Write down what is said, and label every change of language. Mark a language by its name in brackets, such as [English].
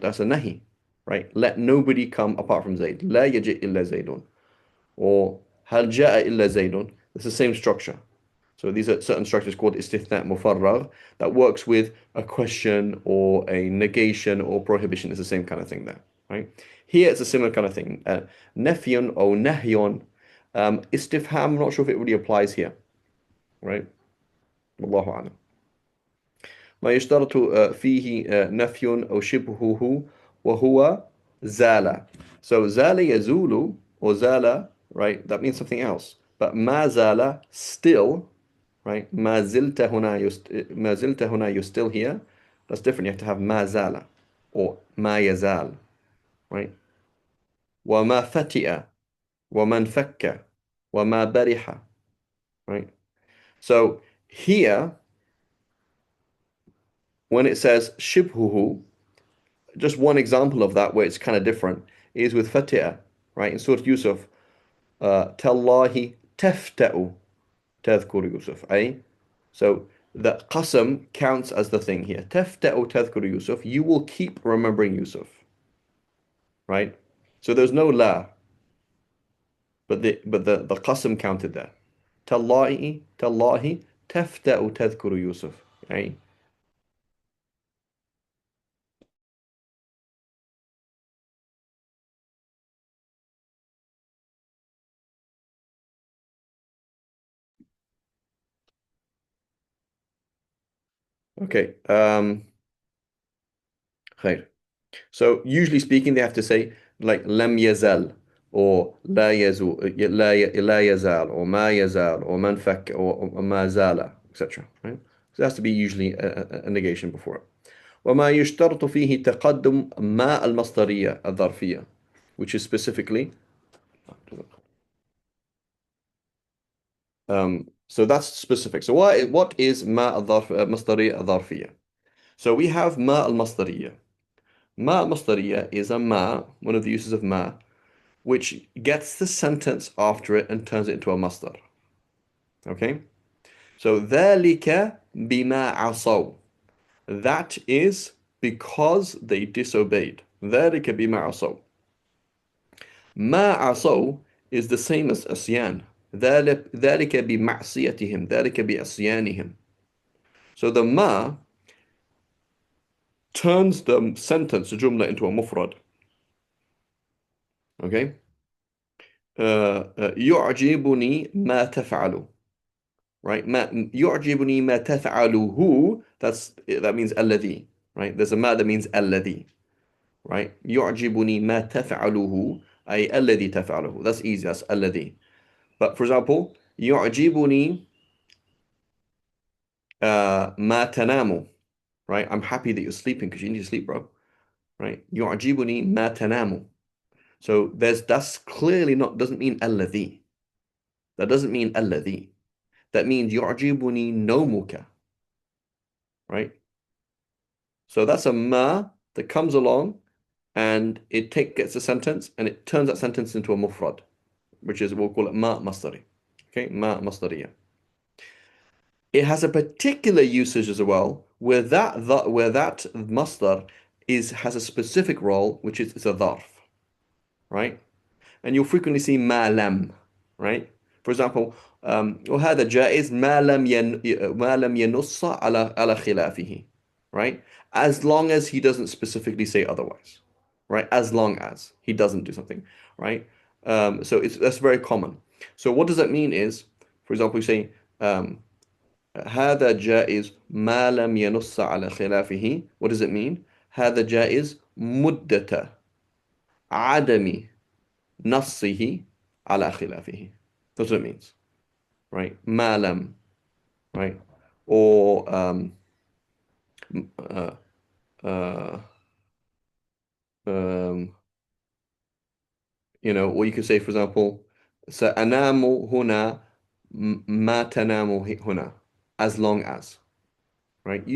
[English] That's a nahi, right? Let nobody come apart from Zayd. [Arabic] لا يجئ إلا زيد. Or هل جاء إلا زيد. [English] It's the same structure. So these are certain structures called istithna mufarragh that works with a question or a negation or prohibition. It's the same kind of thing there, right? Here it's a similar kind of thing. Nafyun or nahyon. Istifham, I'm not sure if it really applies here, right? [Arabic] Wallahu a'lam. ما يشترط فيه نفي أو شبهه وهو زال. [English] So [Arabic] زال يزول [English] or زال, right? That means something else. But ما زال, still, right? [Arabic] ما زلت هنا ما زلت هنا, [English] you're still here. That's different. You have to have [Arabic] ما زال [English] or [Arabic] ما يزال, [English] right? [Arabic] وما فتئ وما انفك وما برح, right? [English] So here, when it says شبهه, just one example of that where it's kind of different is with Fatiha, right? In Surah Yusuf, [Arabic] تالله تفتأ تذكر يوسف, أي? [English] So that qasam counts as the thing here. [Arabic] تفتأ تذكر Yusuf. [English] You will keep remembering Yusuf, right? So there's no la, but the qasam counted there. [Arabic] تالله تفتأ تذكر Yusuf. [English] Okay? Okay. [Arabic] خير. [English] So usually speaking, they have to say like [Arabic] لم يزل [English] or [Arabic] لا يزول لا يزال [English] or [Arabic] ما يزال [English] or [Arabic] من فك [English] or [Arabic] ما زال, [English] etc. Right? So there has to be usually a negation before it. [Arabic] وما يشترط فيه تقدم ما المصدرية الظرفية, [English] which is specifically so that's specific. So what is [Arabic] ما الظرف مصدرية الظرفية? [English] So we have [Arabic] ما المصدرية. [English] ما المصدرية is a ما, one of the uses of ما, which gets the sentence after it and turns it into a masdar. Okay? [Arabic] So ذلك بما عصوا. [English] That is because they disobeyed. [Arabic] ذلك بما عصوا. ما عصوا [English] is the same as asyan. [Arabic] ذلك بمعصيتهم. ذلك بعصيانهم. [English] So the ma turns the sentence, the jumla, into a mufrad. Okay? [Arabic] يعجبني ما تفعل. Right? ما يعجبني ما تفعله. [English] That means الذي. Right? There's a ma that means الذي. Right? [Arabic] يعجبني ما تفعله أي الذي تفعله. [English] That's easy. That's الذي. But for example, [Arabic] يعجبني ما تنام. [English] Right? I'm happy that you're sleeping because you need to sleep, bro. [Arabic] Right? يعجبني ما تنام. [English] So that's clearly not doesn't mean الذي. That doesn't mean الذي. That means [Arabic] يعجبني نومك. [English] Right? So that's a ma that comes along and gets a sentence and it turns that sentence into a mufrad, which is we'll call it ma masdari. Okay, ma masdariya. It has a particular usage as well where that masdar has a specific role, which is it's a dharf, right? And you'll frequently see ma lam, right? For example, [Arabic] وهذا جائز ما لم ينص على خلافه, [English] right? As long as he doesn't specifically say otherwise, right? As long as he doesn't do something, right? So that's very common. So what does that mean is, for example, you say [Arabic] هذا جائز ما لم ينص على خلافه. [English] What does it mean? [Arabic] هذا جائز مدة عدم نصه على خلافه. [English] That's what it means, right? ما لم, right? Or uh, uh, um, or you could say, for example, [Arabic] سأنام هنا ما تنام هنا, [English] as long as, right?